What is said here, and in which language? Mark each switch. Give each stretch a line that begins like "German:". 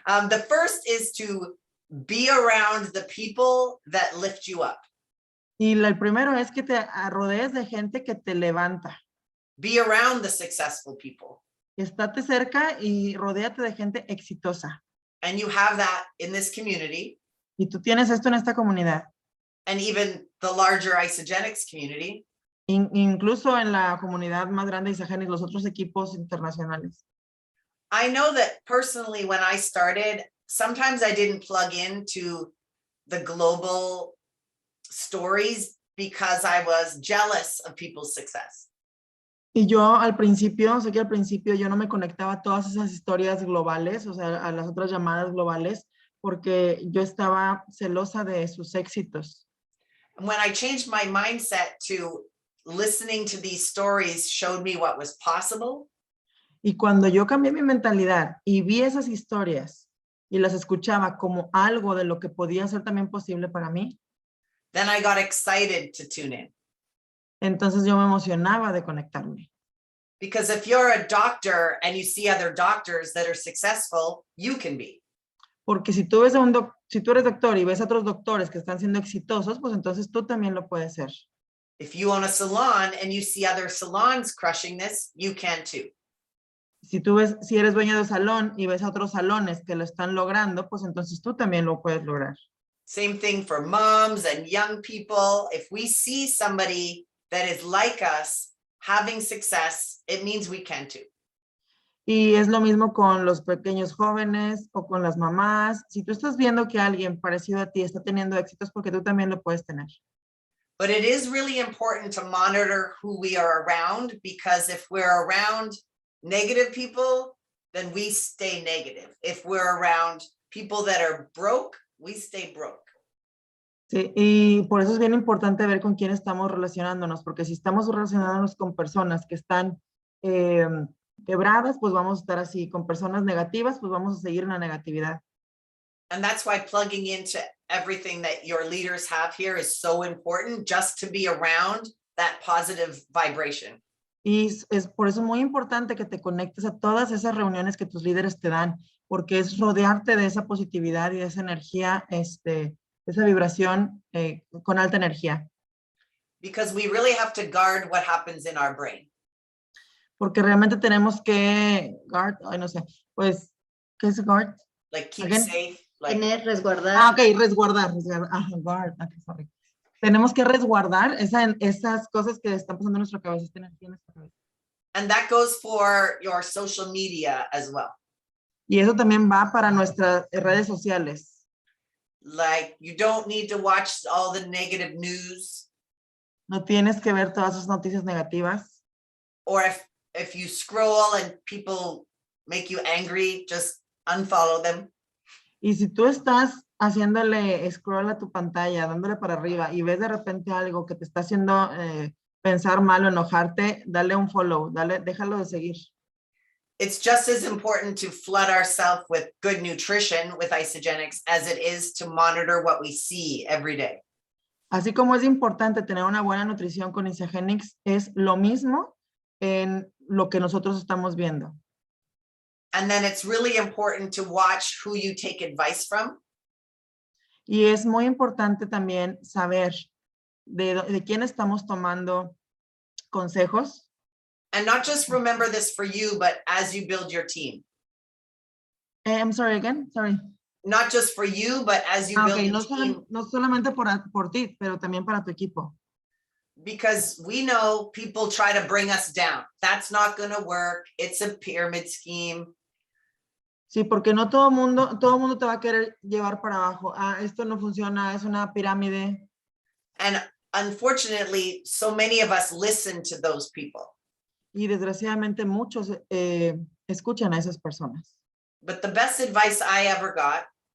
English: The first is to be around the people that lift you up.
Spanish: Y el primero es que te rodees de gente que te levanta.
English: Be around the successful people.
Spanish: Estate cerca y rodéate de gente exitosa.
English: And you have that in this community.
Spanish: Y tú tienes esto en esta comunidad.
English: And even the larger Isogenics community.
Spanish: Incluso en la comunidad más grande de Isagenix, los otros equipos internacionales.
English: I know that personally, when I started, sometimes I didn't plug into the global stories because I was jealous of people's success.
Spanish: Y yo al principio, sé que al principio yo no me conectaba a todas esas historias globales, o sea, a las otras llamadas globales, porque yo estaba celosa de sus éxitos.
English: When I changed my mindset to listening to these stories showed me what was possible.
Spanish: Y cuando yo cambié mi mentalidad y vi esas historias y las escuchaba como algo de lo que podía ser también posible para mí,
English: then I got excited to tune in.
Spanish: Entonces yo me emocionaba de conectarme.
English: Because if you're a doctor and you see other doctors that are successful, you can be.
Spanish: Porque si tú ves si tú eres doctor y ves a otros doctores que están siendo exitosos, pues entonces tú también lo puedes ser.
English: If you own a salon and you see other salons crushing this, you can too.
Spanish: Si eres dueño de un salón y ves a otros salones que lo están logrando, pues entonces tú también lo puedes lograr.
English: Same thing for moms and young people. If we see somebody that is like us having success, it means we can too.
Spanish: Y es lo mismo con los pequeños jóvenes o con las mamás. Si tú estás viendo que alguien parecido a ti está teniendo éxitos, porque tú también lo puedes tener.
English: But it is really important to monitor who we are around, because if we're around negative people, then we stay negative. If we're around people that are broke, we stay broke.
Spanish: Sí, y por eso es bien importante ver con quién estamos relacionándonos, porque si estamos relacionándonos con personas que están quebradas, pues vamos a estar así. Con personas negativas, pues vamos a seguir en la negatividad.
English: And that's why plugging into everything that your leaders have here is so important, just to be around that positive vibration.
Spanish: Y es por eso muy importante que te conectes a todas esas reuniones que tus líderes te dan, porque es rodearte de esa positividad y de esa energía, esa vibración con alta energía.
English: Because we really have to guard what happens in our brain.
Spanish: Porque realmente tenemos que guard, ay, no sé, pues, ¿qué es guard?
English: Like keep Again? safe. Like,
Spanish: Tener, resguardar. Ah, ok, resguardar. Ajá, guard,
English: okay, sorry.
Spanish: Tenemos que resguardar esas cosas que están pasando en nuestra cabeza, esta energía en nuestra cabeza.
English: and that goes for your social media as well.
Spanish: Y eso también va para nuestras redes sociales.
English: Like, you don't need to watch all the negative news.
Spanish: No tienes que ver todas esas noticias negativas.
English: Or if you scroll and people make you angry, just unfollow them.
Spanish: Y si tú estás haciéndole scroll a tu pantalla, dándole para arriba y ves de repente algo que te está haciendo pensar mal o enojarte, dale un follow, déjalo de seguir.
English: It's just as important to flood ourselves with good nutrition with Isogenics as it is to monitor what we see every day.
Spanish: Así como es importante tener una buena nutrición con Isagenix, es lo mismo en lo que nosotros estamos viendo.
English: And then it's really important to watch who you take advice from.
Spanish: Y es muy importante también saber de quién estamos tomando consejos.
English: And not just remember this for you, but as you build your team. I'm sorry again, sorry. Not just for you, but as you build Okay, your team.
Spanish: no solamente por ti, pero también para tu equipo.
English: Because we know people try to bring us down. That's not going to work. It's a pyramid scheme.
Spanish: Sí, porque no todo mundo te va a querer llevar para abajo. Ah, esto no funciona, es una pirámide.
English: And unfortunately, so many of us listen to those people.
Spanish: Y desgraciadamente muchos escuchan a esas personas.
English: But the best advice I ever got